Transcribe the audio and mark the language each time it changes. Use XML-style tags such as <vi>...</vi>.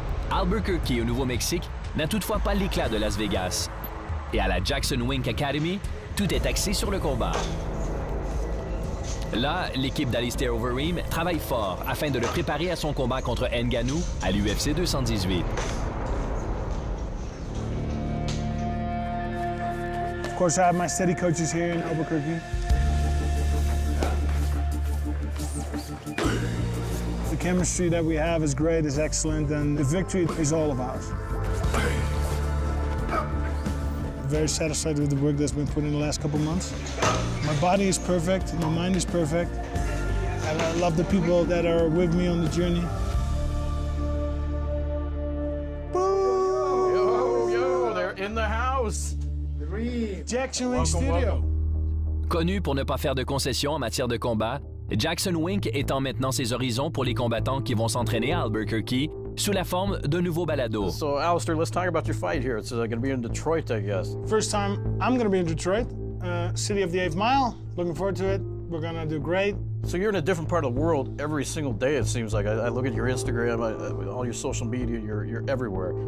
<fr>Albuquerque, au Nouveau-Mexique, n'a toutefois pas l'éclat de Las Vegas. Et à la Jackson Wink Academy, tout est axé sur le combat. Là, l'équipe d'Alistair Overeem travaille fort afin de le préparer à son combat contre Ngannou à l'UFC 218.</fr> <en>Of course, I have my steady coaches here in Albuquerque. The chemistry that we have is great, is excellent, and the victory is all of ours. Very satisfied with the work that's been put in the last couple months. My body is perfect, my mind is perfect. I love the people that are with me on the journey. Yo, they're in the house. Jackson Wink Studio.</en> <fr>Connu pour ne pas faire de concessions en matière de combat, Jackson Wink étend maintenant ses horizons pour les combattants qui vont s'entraîner à Albuquerque sous la forme d'un nouveau balado.</fr> <en>So, Alistair, let's talk about your fight here. It's going to be in Detroit, I guess. First time I'm going to be in Detroit, city of the 8th mile. Looking forward to it. We're going to do great. So you're in a different part of the world every single day, it seems like. I look at your Instagram, all your social media, you're everywhere.</en>